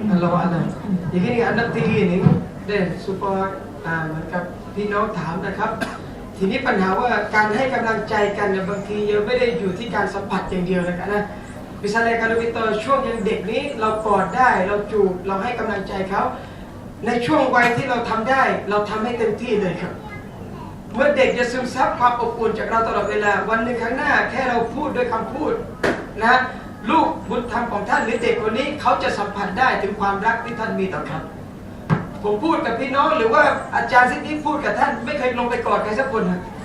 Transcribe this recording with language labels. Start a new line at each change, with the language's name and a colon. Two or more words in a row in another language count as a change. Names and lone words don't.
Thai: เราอันนั้นอย่างนี้อันดับที่นี่เด่นซุปเปอร์เหมือนกับพี่น้องถามนะครับทีนี้ปัญหาว่าการให้กำลังใจกันเนี่ยบางที ยังไม่ได้อยู่ที่การสัมผัสอย่างเดียวนะครับนะ
Malay: misalnya kalau kita
Thai: ช่วงยังเด็กนี้เรากอดได้เราจูบเราให้กำลังใจเขาในช่วงวัยที่เราทำได้เราทำให้เต็มที่เลยครับเมื่อเด็กจะซึมซับความอบอุ่นจากเราตลอดเวลาวันหนึ่งข้างหน้าแค่เราพูดด้วยคำพูดนะลูกบุญธรรมของท่านหรือเด็กคนนี้เขาจะสัมผัสได้ถึงความรักที่ท่านมีต่อเขาผมพูดกับพี่น้องหรือว่าอาจารย์ซิดดี้พูดกับท่านไม่เคยลงไปกอดใครสักคนนะ